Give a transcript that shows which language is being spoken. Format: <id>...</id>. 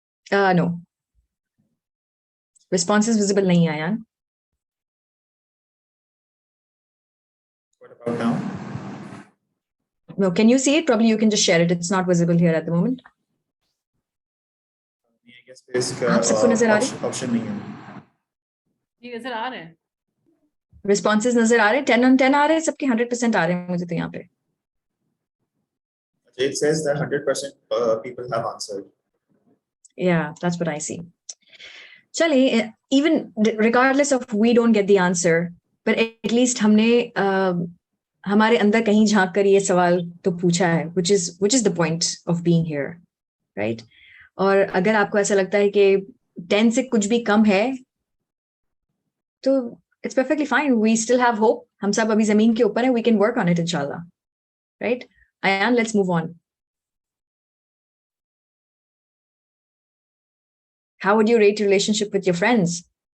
<en>No. Responses visible nahi hai, Ayan. What about now? No, can you see it? Probably you can just share it. It's not visible here at the moment. I guess basic</en> <hi>आप सबको नजर आ रही? option नहीं है. ये नजर आ रहे हैं? Responses नजर आ रहे हैं? 10 on 10 आ रहे हैं? सबके 100% आ रहे हैं मुझे तो यहाँ पे.</hi> <en>It says that 100% people have answered. Yeah, that's what I see. Chale, even regardless of we don't get the answer, but at least हमने हमारे अंदर कहीं झांक कर ये सवाल तो पूछा है, which is the point of being here, right?</en> <hi>और अगर आपको ऐसा लगता है कि 10 से कुछ भी कम है, तो it's perfectly fine. We still have hope. हम सब अभी जमीन के ऊपर हैं.</hi> <en>We can work on it, inshallah. Right? Ayan, let's move on. How would you rate your relationship with your friends?</en>